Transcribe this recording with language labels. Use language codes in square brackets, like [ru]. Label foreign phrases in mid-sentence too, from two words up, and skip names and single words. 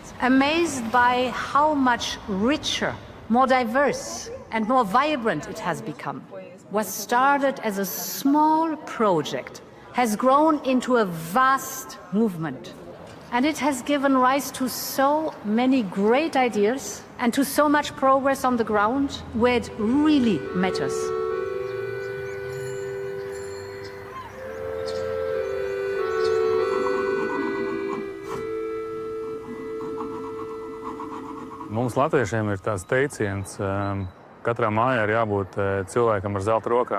[en] Amazed by how much richer, more diverse, and more vibrant it has become. What started as a small project has grown into a vast movement. And it has given rise to so many great ideas and to so much progress on the ground where it really matters. [lv] Mums latviešiem ir tāds teiciens, katrā mājā ir jābūt cilvēkam ar zelta rokām.